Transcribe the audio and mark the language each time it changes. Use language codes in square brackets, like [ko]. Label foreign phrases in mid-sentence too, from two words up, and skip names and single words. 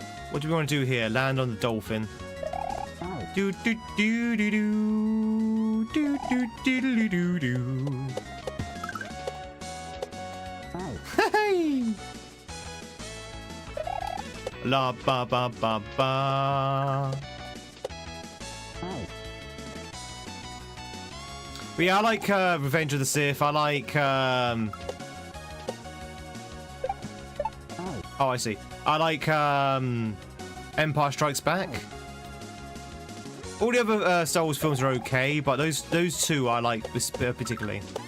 [en] What do we want to do here? Land on the dolphin. Do do do do do do do do do do. Hey! La ba ba ba ba. But yeah, I like Revenge of the Sith. I like oh, I see. I like Empire Strikes Back. All the other Star Wars films are okay, but those two I like particularly.